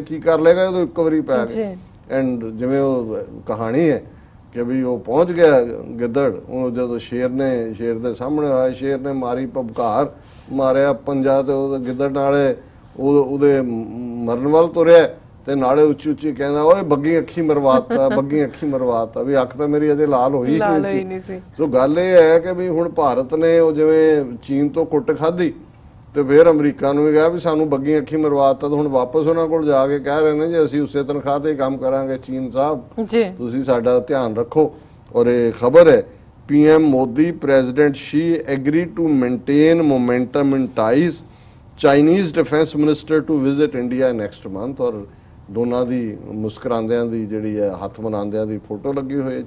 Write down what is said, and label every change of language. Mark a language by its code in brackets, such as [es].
[pa] ਕੀ ਕਰ ਲੇਗਾ ਜਦੋਂ ਇੱਕ ਵਾਰੀ ਪੈ ਗਏ। ਐਂਡ ਜਿਵੇਂ ਉਹ ਕਹਾਣੀ ਹੈ ਕਿ ਵੀ ਉਹ ਪਹੁੰਚ ਗਿਆ ਗਿੱਦੜ, ਉਹ ਜਦੋਂ ਸ਼ੇਰ ਦੇ ਸਾਹਮਣੇ ਆਇਆ, ਸ਼ੇਰ ਨੇ ਮਾਰੀ ਭਬਕਾਰ, ਮਾਰਿਆ ਪੰਜਾ ਤੇ ਉਹ ਗਿੱਦੜ ਨਾਲੇ ਉਹਦੇ ਮਰਨ ਵੱਲ ਤੁਰਿਆ ਤੇ ਨਾਲੇ ਉੱਚੀ ਉੱਚੀ ਕਹਿੰਦਾ ਓਏ ਬੱਗੀ ਅੱਖੀ ਮਰਵਾਤਾ, ਬੱਗੀ ਅੱਖੀ ਮਰਵਾਤਾ, ਵੀ ਅੱਖ ਤਾਂ ਮੇਰੀ ਅਜੇ ਲਾਲ ਹੋਈ ਨਹੀਂ ਸੀ। ਸੋ ਗੱਲ ਇਹ ਹੈ ਕਿ ਵੀ ਹੁਣ ਭਾਰਤ ਨੇ ਉਹ ਜਿਵੇਂ ਚੀਨ ਤੋਂ ਕੁੱਟ ਖਾਧੀ ਤੇ ਫਿਰ ਅਮਰੀਕਾ ਨੂੰ ਵੀ ਕਿਹਾ ਵੀ ਸਾਨੂੰ ਬੱਗੀ ਅੱਖੀ ਮਰਵਾਤਾ, ਤਾਂ ਹੁਣ ਵਾਪਸ ਉਹਨਾਂ ਕੋਲ ਜਾ ਕੇ ਕਹਿ ਰਹੇ ਨੇ ਜੀ ਅਸੀਂ ਉਸੇ ਤਨਖਾਹ ਤੇ ਕੰਮ ਕਰਾਂਗੇ, ਚੀਨ ਸਾਹਿਬ ਤੁਸੀਂ ਸਾਡਾ ਧਿਆਨ ਰੱਖੋ। ਔਰ ਇਹ ਖਬਰ ਹੈ [en] PM Modi, President Xi agree to maintain momentum in ties. Chinese Defense Minister to visit India next month. [pa] ਔਰ ਦੋਨਾਂ ਦੀ ਮੁਸਕਰਾਉਂਦਿਆਂ ਦੀ ਜਿਹੜੀ ਹੈ ਹੱਥ ਮਿਲਾਉਂਦਿਆਂ ਦੀ ਫੋਟੋ ਲੱਗੀ ਹੋਈ ਹੈ।